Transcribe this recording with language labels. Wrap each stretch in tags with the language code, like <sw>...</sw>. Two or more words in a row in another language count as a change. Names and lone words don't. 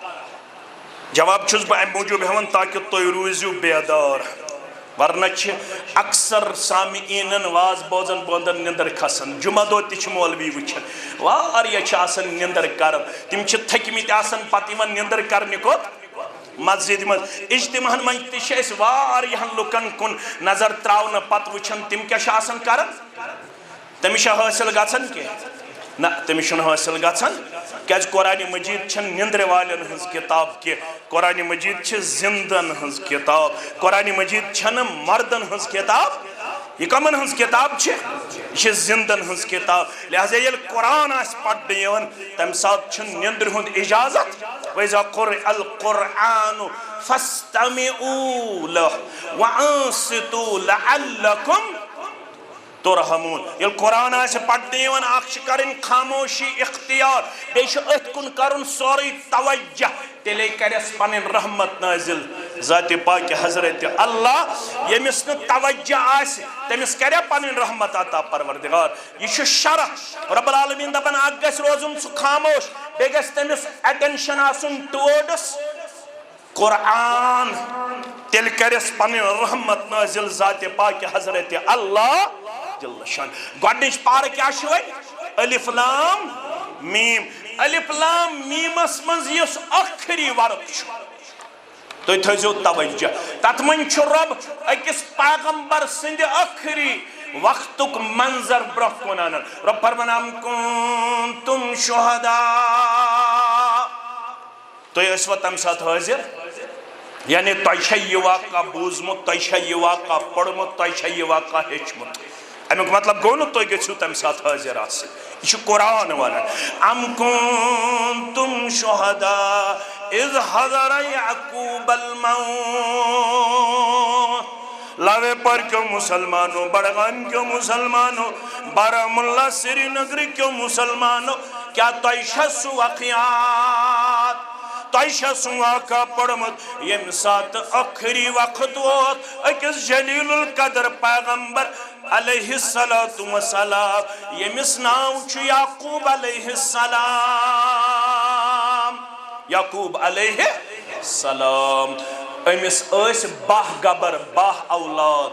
<ks>جواب چھُس بہٕ امہِ موٗجوٗب ہٮ۪وان تاکہِ تُہۍ روٗزِو بیدار ورنہ چھ اکثر سامعینن واز بوزن بوندن نندر کھسن جمعہ دو تہ مولوی وچھن واریاہ چھ آسن نندر کرن تم چھ تھکمت آسن پتہ یوان نندر کرنہ کوت مسجد مز اجتماعن من تہ اس واریاہن لکن کن نظر تراؤن پتہ وچھن تم کیا چھ آسن کرن تمس حاصل گژھن کی نہ تمس چھُنہٕ حاصل گژھن کیاز قرآن مجید چھن نندر والن ہنز کتاب کی قرآن مجید چھ زندن ہنز کتاب قرآن مجید چھن مردن ہنز کتاب یہ کمن ہنز کتاب چھ یہ چھ زندن ہنز کتاب لہذا یل قرآن آس پڑھنہٕ یوان تمہ سات چھن نندر ہند اجازت</ks> <ar>وَإِذَا قُرِئَ الْقُرْآنُ فَاسْتَمِعُوا لَهُ وَأَنصِتُوا لَعَلَّكُمْ ترحمون</ar> <ks>یل قرآن آسے پڑھتے یوان اخ کرن خاموشی اختیار بیش ات کن کرن سوری توجہ تیلے کرس پنن رحمت نازل ذات پاک حضرت اللہ یمس نہ توجہ آسے تمس کرے پنن رحمت عطا پروردگار یہ شرح</ks> <ar>رب العالمین</ar> <ks>دپن اک گژھِ روزُن سُہ خاموش بیٚیہِ گژھِ تمس اٹینشن آسُن ٹورڈس قرآن تیل کرس پنن رحمت نازل ذات پاک حضرت اللہ</ks> <ar>جل شان</ar> <ks>گۄڈنِچ پارٕ کیٛاہ چھِ وۄنۍ</ks> <ar>الف لام میم الف لام میمس</ar> <ks>منٛز یُس ٲخری ورق چھُ تُہۍ تھٲیزیو توجہ تتھ منٛز چھُ رۄب أکِس پیغمبر سٕنٛدِ ٲخری وقتُک منظر برونٛہہ کُن انان رۄب فرمان</ks> <ar>ام کنتم شہداء</ar> <ks>تُہۍ ٲسوا تمہِ ساتہٕ حٲضِر یعنی تۄہہِ چھا یہِ واقعہ بوٗزمُت تۄہہِ چھا یہِ واقعہ پوٚرمُت تۄہہِ چھا یہِ واقعہ ہیٚچھمُت امیُک مطلب گوٚو نہٕ تُہۍ گٔژھِو تمہِ ساتہٕ حٲضِر آسٕنۍ یہ چھُ قرآن ونان</ks> <ar>ام کنتم شہداء اذ حضر یعقوب الموت</ar> <ur>لاوے پر کیوں مسلمانوں بڑغان کیوں مسلمانوں بارہمولہ سری نگر کیوں مسلمانوں</ur> <ks>کیا تۄہہِ چھا سُہ واقعات تۄہہِ چھا سُہ واقعہ پوٚرمُت ییٚمہِ ساتہٕ ٲخری وقت ووت أکِس</ks> <ar>جلیل القدر</ar> <ks>پیغمبر</ks> <ar>علیہ السلام</ar> <ks>ییٚمِس ناو چھُ یعقوب</ks> <ar>علیہ السلام</ar> <ks>یعقوب</ks> <ar>علیہ السلام</ar> <ks>أمِس ٲسۍ 12 گبر 12 اولاد</ks>